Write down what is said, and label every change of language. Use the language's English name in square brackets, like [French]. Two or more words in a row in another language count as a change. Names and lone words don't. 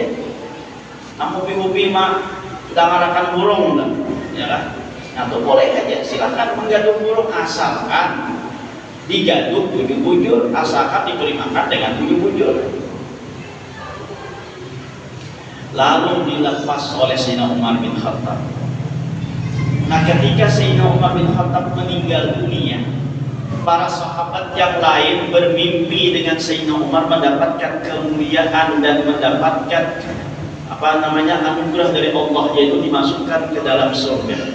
[Indonesian] Nah hobi-hobi mah udah ngarakan burung kan, ya kan? Nah tuh boleh aja, silahkan menggaduh burung asalkan digaduh bujur-bujur, asalkan diberi makan dengan bujur-bujur. Lalu dilepas oleh Sayyidina Umar bin Khattab. Nah ketika Sayyidina Umar bin Khattab meninggal dunia, para sahabat yang lain bermimpi dengan Sayyidina Umar mendapatkan kemuliaan dan mendapatkan anugerah dari Allah, yaitu dimasukkan ke dalam surga.